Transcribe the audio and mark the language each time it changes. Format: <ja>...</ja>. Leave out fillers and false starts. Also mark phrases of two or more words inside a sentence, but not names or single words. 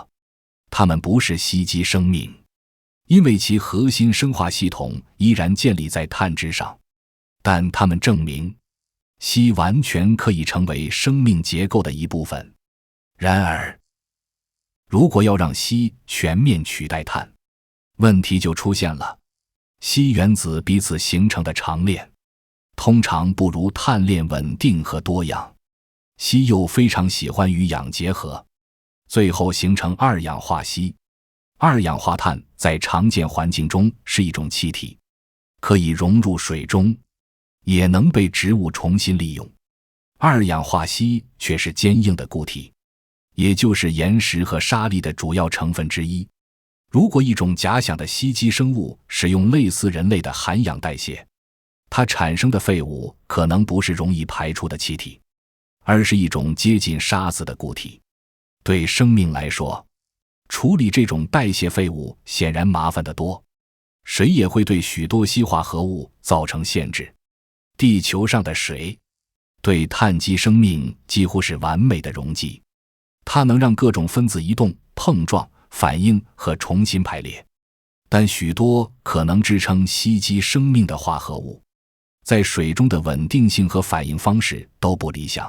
<zh>它們不是矽基生命，因為其核心生化系統依然建立在碳之上，但它們證明矽完全可以成為生命結構的一部分。然而，如果要讓矽全面取代碳，問題就出現了。矽原子彼此形成的长鏈通常不如碳鏈穩定和多樣，矽又非常喜歡与氧結合，最後形成二氧化矽。二氧化碳在常见環境中是一種气體，可以融入水中，也能被植物重新利用。二氧化矽卻是堅硬的固體，也就是岩石和沙粒的主要成分之一。如果一種假想的矽基生物使用類似人類的含氧代謝，它產生的廢物可能不是容易排出的氣體，而是一種接近沙子的固體。對生命來說，處理這種代謝廢物顯然麻煩得多，水也會對許多矽化合物造成限制。地球上的水對碳基生命幾乎是完美的溶剂，它能讓各种分子移动、碰撞、反應和重新排列。但許多可能支撐矽基生命的化合物在水中的穩定性和反应方式都不理想。</zh>